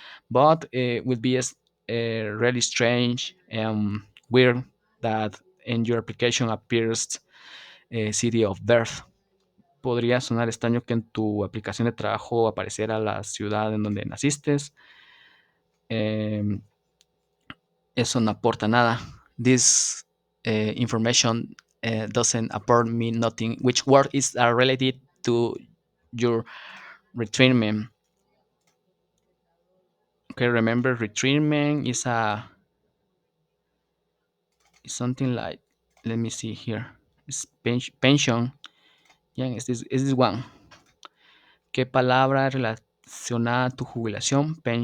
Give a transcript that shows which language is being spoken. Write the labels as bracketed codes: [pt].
[en] But it would be really strange and weird that in your application appears city of birth. [es] Podría sonar extraño que en tu aplicación de trabajo apareciera la ciudad en donde naciste. Em, Eso no aporta nada. [en] This information doesn't apport me nothing. Which word is related to your retirement? Okay, remember retirement is something like, let me see here. It's pension. Yeah, is this one. [es] ¿Qué palabra relacionada a tu jubilación?